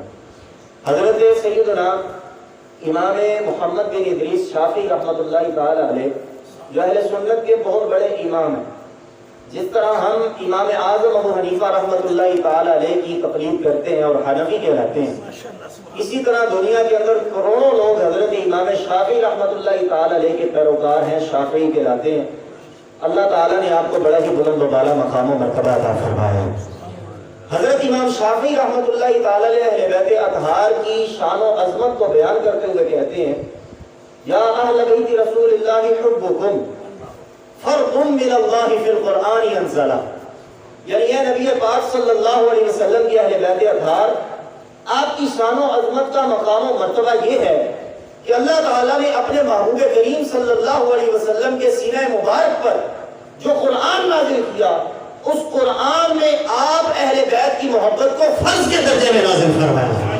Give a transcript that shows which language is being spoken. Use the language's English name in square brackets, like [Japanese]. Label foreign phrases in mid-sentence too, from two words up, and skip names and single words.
[Urdu] حضرت سیدنا امام محمد بن ادریس شافعی [Arabic] رحمۃ اللہ تعالی علیہ [Urdu] جو اہل سنت کے بہت بڑے امام ہیں، جس طرح ہم امام اعظم ابو حنیفہ [Arabic] رحمۃ اللہ تعالی علیہ [Urdu] کی تقلید کرتے ہیں اور حنفی کہلاتے ہیں، اسی طرح دنیا کے اندر کروڑوں لوگ حضرت امام شافعی [Arabic] رحمۃ اللہ تعالی علیہ [Urdu] کے پیروکار ہیں، شافعی کہلاتے ہیں. اللہ تعالیٰ نے آپ کو بڑا ہی بلند و بالا مقام و مرتبہ عطا فرمایا ہے. حضرت امام شافعی [Arabic] رحمۃ اللہ تعالی علیہ [Urdu] اہل بیت اطہار کی شان و عظمت کو بیان کرتے ہوئے کہتے ہیں، [Arabic] یا اہل بیت رسول اللہ حبکم فرض من اللہ فی القرآن انزلہ. [Urdu] یعنی اے نبی پاک [Arabic] صلی اللہ علیہ وسلم [Urdu] کے اہل بیت اطہار، آپ کی شان و عظمت کا مقام و مرتبہ یہ ہے کہ اللہ تعالیٰ نے اپنے محبوب کریم [Arabic] صلی اللہ علیہ وسلم [Urdu] کے سینہ مبارک پر جو قرآن نازل کیا، اس قرآن میں آپ اہل بیت کی محبت کو فرض کے درجے میں نازل فرمایا.